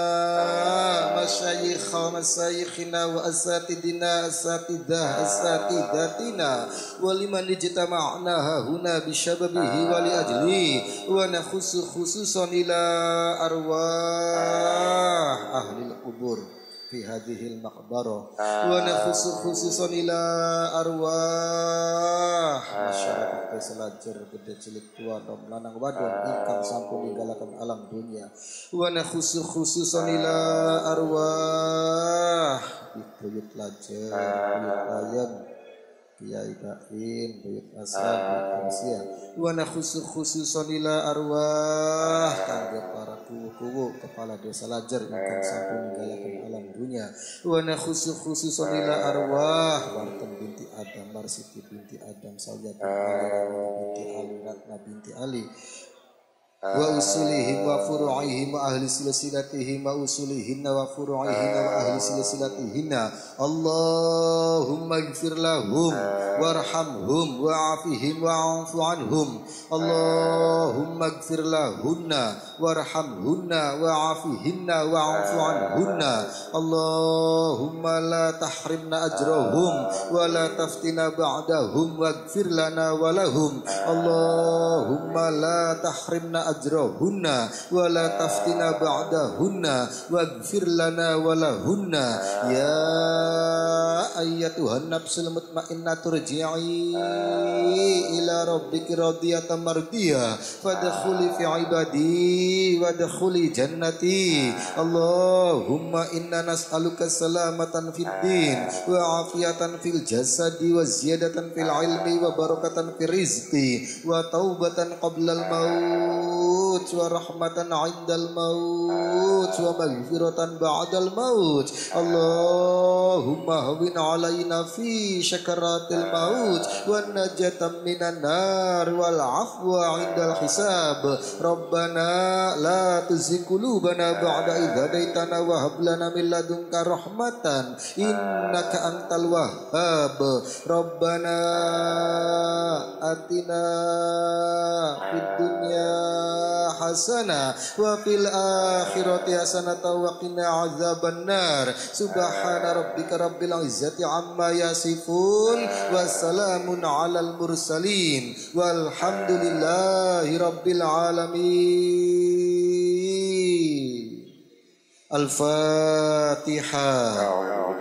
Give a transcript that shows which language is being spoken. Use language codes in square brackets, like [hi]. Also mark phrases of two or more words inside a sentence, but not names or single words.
[ar] مشايخنا وأساتذتنا أساتذتنا ولمن اجتمعنا هنا بسببه ولأجله ونخص خصوصا إلى أرواح أهل القبور في هذه المقبرة ونخص خصوصا إلى أرواح [jv] masyarakat Selajer gede cilik tua nom lanang wadon ingkang sampun ninggalaken alam dunia [ar] ونخص خصوصا إلى arwah Buyut Lajer Buyut Bayan Kiai Bain Buyut Asad Buyut Asia ونخص خصوصا إلى أرواح [jv] kangge para kuwu kepala desa Lajer ingkang sampun ninggalaken alam dunia [ar] ونخص خصوصا إلى أرواح Warten binti Adam Marsiti binti Adam Sayyidati Ali binti Ali Ratna binti Ali وأصولهم وفروعهم وأهل سلسلتهم وأصولهن وفروعهن وأهل سلسلتهن. اللهم اغفر لهم وارحمهم وعافهم واعف عنهم. اللهم اغفر لهن وارحمهن وعافهن واعف عنهن. اللهم لا تحرمنا أجرهم ولا تفتنا بعدهم واغفر لنا ولهم. اللهم لا تحرمنا أجرهن ولا تفتنا بعدهن واغفر لنا ولهن. يا أيتها النفس المطمئنة ارجعي إلى ربك راضية مرضية فادخلي في عبادي وادخلي جنتي. اللهم إنا نسألك سلامة في الدين وعافية في الجسد وزيادة في العلم وبركة في الرزق وتوبة قبل الموت ورحمة عند الموت ومغفرة بعد الموت. اللهم هون علينا في سكرات الموت ونجاة من النار والعفو عند الحساب. ربنا لا تزغ قلوبنا بعد إذ هديتنا وهب لنا من لدنك رحمة إنك أنت الوهاب. ربنا آتنا في الدنيا حسنة وفي الآخرة حسنة وقنا عذاب النار. سبحان ربك رب العزة عما يصفون وسلام على المرسلين والحمد لله رب العالمين. Al-Fatihah.